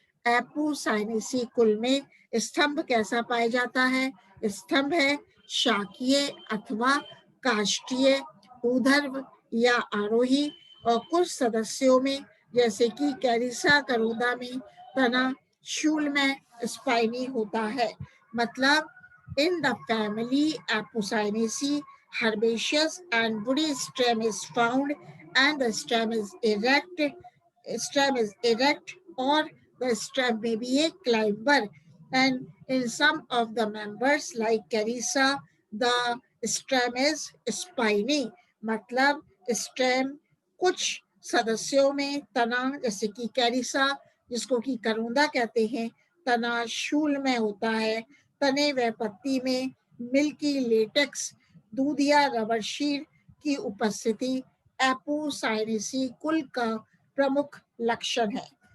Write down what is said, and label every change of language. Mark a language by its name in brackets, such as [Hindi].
[Hindi] Apocynaceae कुल में स्तंभ कैसा पाया जाता है? स्तंभ है शाकीय अथवा काष्ठीय, ऊर्ध्व या आरोही, और कुछ सदस्यों में जैसे कि कैरिसा करोदा में तना शूल में स्पाइनी होता है। [English] मतलब in the family Apocynaceae, herbaceous and woody stem is found, and the stem is erect. Stem is erect, or the stem may be a climber. And in some of the members, like Carissa, the stem is spiny. [Hindi] मतलब stem कुछ सदस्यों में तना जैसे कि Carissa, जिसको कि करोंदा कहते हैं, तना शूल में होता है। तने व पत्ती में मिल्की लेटेक्स, दूध या रबर शीर की उपस्थिति एपोसाइनेसी कुल का प्रमुख लक्षण है।